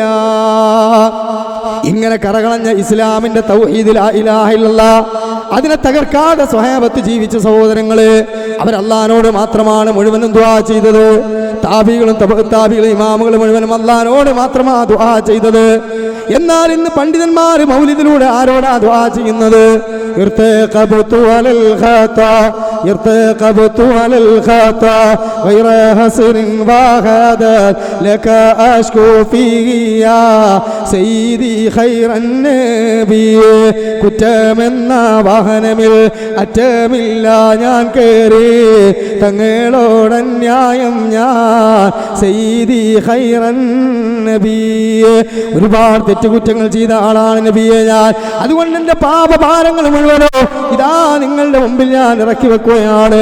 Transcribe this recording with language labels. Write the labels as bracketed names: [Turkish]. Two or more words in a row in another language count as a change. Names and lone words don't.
[Malayalam] ഇങ്ങനെ കറകളഞ്ഞ ഇസ്ലാമിന്റെ തൗഹീദ് [Arabic] لا إله إلا الله, [Malayalam] അതിനെ തകർക്കാതെ സ്വഹാബത്ത് ജീവിച്ച സഹോദരങ്ങള്, അവർ അല്ലാഹുവിനോട് മാത്രമാണ് മുഴുവനും ദുആ ചെയ്തത്. താബികളും താബികളും ഇമാമുകളും മുഴുവനും അല്ലാഹുവിനോട് മാത്രമാണ് ദുആ ചെയ്തത്. എന്നാൽ ഇന്ന് പണ്ഡിതന്മാർ മൗലിദിലൂടെ ആരോടാ ദുആ ചെയ്യുന്നത്? [Arabic] ارتقبت على الخطا ارتقبت على الخطا غير حسر وهذا لك أشكو فيه يا سيدي خير النبي [Malayalam] കുറ്റമെന്ന വാഹനമിൽ അറ്റമില്ല ഞാൻ കേറി തങ്ങളോടന്യായം ഞാൻ [Arabic] سيدي خير [Malayalam] നബിയെ ഒരുപാട് തെറ്റുകുറ്റങ്ങൾ ചെയ്ത ആളാണ് നബിയെ ഞാൻ. അതുകൊണ്ട് എൻ്റെ പാപഭാരങ്ങൾ മുഴുവനോ ഇതാ നിങ്ങളുടെ മുമ്പിൽ ഞാൻ ഇറക്കി വെക്കുകയാണ്.